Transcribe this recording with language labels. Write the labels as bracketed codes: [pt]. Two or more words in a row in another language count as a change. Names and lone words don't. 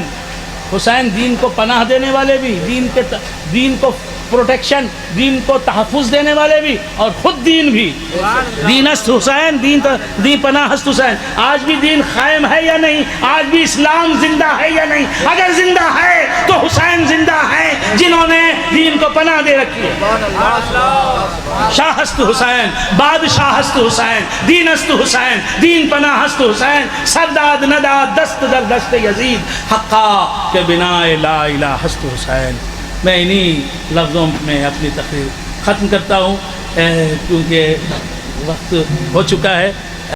[ur] حسین دین کو پناہ دینے والے بھی، دین کو پروٹیکشن، دین کو تحفظ دینے والے بھی، اور خود دین بھی۔ [fa] دینست حسین، دین پناہست حسین۔ [ur] آج بھی دین قائم ہے یا نہیں؟ آج بھی اسلام زندہ ہے یا نہیں؟ اگر زندہ ہے تو حسین زندہ ہے جنہوں نے دین کو پناہ دے رکھی ہے۔ [fa] شاہست حسین، بادشاہست حسین، دینست حسین، دین پناہست حسین، سرداد نداد دست در دست یزید، حقا کے بنا لا الہ ہست حسین۔ [ur] میں انہی لفظوں میں اپنی تقریر ختم کرتا ہوں کیونکہ وقت ہو چکا ہے۔